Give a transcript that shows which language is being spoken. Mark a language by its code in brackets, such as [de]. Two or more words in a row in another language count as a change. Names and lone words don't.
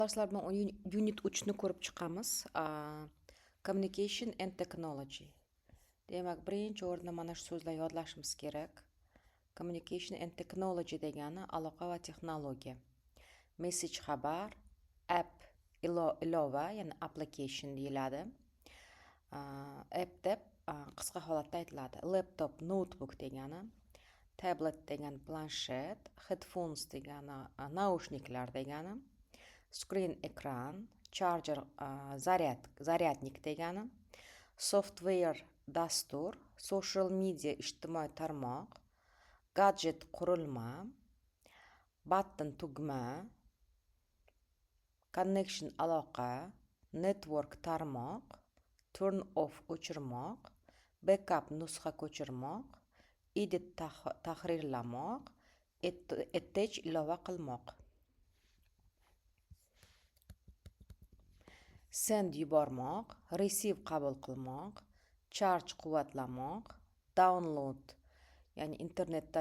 [uz] Darslar bilan unit 3 ni ko'rib chiqamiz. [en] Communication and technology. [uz] Demak, birinchi o'rinda mana shu so'zlar yodlashimiz kerak. [en] Communication and technology [uz] degani aloqa va texnologiya. Message xabar, app ilova, ya'ni application deyiladi. App deb qisqa holatda aytiladi. Laptop, notebook degani, tablet degani planshet, headphones degani naushniklar degani. Screen ekran, charger zaryadnik degani, software dastur, [en] social media [uz] ijtimoiy tarmoq, gadget qurilma, button tugma, connection aloqa, network tarmoq, [en] turn off [uz] o'chirmoq, backup nusxa ko'chirmoq, edit tahrirlamoq, attach ilova qilmoq. Send yubormoq, receive qabul qilmoq, charge quvvatlamoq, download ya'ni internetdan